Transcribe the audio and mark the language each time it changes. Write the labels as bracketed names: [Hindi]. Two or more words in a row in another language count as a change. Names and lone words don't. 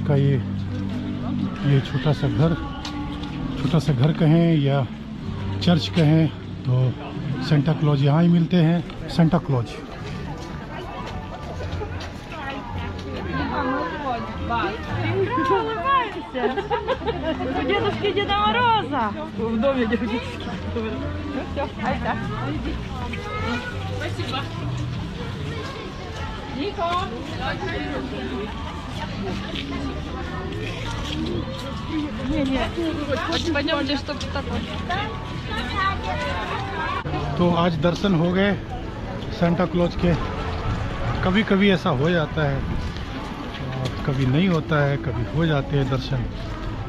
[Hindi] का ये छोटा सा घर कहें या चर्च कहें, तो सेंटा क्लॉज यहाँ ही मिलते हैं। सेंटा क्लॉज [Russian] Дедушки Деда Мороза. В доме дедушки. Спасибо. Нико. Пойдемте, что-то такое. [Hindi] तो आज दर्शन हो गए सेंटा क्लॉज के। कभी कभी ऐसा हो जाता है और कभी नहीं होता है, कभी हो जाते हैं दर्शन।